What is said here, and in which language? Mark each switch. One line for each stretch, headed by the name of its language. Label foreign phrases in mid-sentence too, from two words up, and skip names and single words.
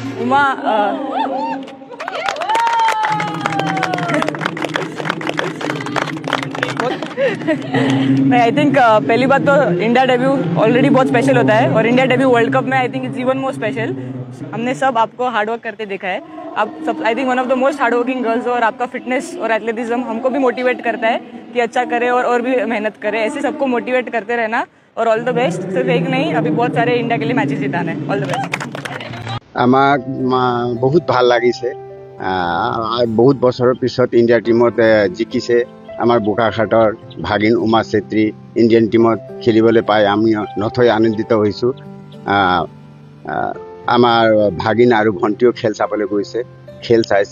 Hindi: उमा नहीं,
English: I think
Hindi: पहली बात तो इंडिया डेब्यू ऑलरेडी बहुत स्पेशल होता है और इंडिया डेब्यू वर्ल्ड कप में
English: I think it's even more special.
Hindi: हमने सब आपको हार्डवर्क करते देखा है। आप सब
English: I think one of the most hardworking girls
Hindi: हो और आपका फिटनेस और एथलेटिज्म हमको भी मोटिवेट करता है कि अच्छा करे और भी मेहनत करे। ऐसे सबको मोटिवेट करते रहना और
English: all the best.
Hindi: सिर्फ एक नहीं, अभी बहुत सारे इंडिया के लिए मैचेस जिताना है।
English: all the best.
Assamese: আমাক বহুত ভাল লাগিছে। বহুত বছৰৰ পিছত ইণ্ডিয়া টিমত জিকিছে। আমাৰ বোকাখাটৰ ভাগিন উমা চেত্ৰী ইণ্ডিয়ান টিমত খেলিবলৈ পাই আমি নথৈ আনন্দিত হৈছোঁ। আমাৰ ভাগিন আৰু ভণ্টিও খেল চাবলৈ গৈছে, খেল চাইছে।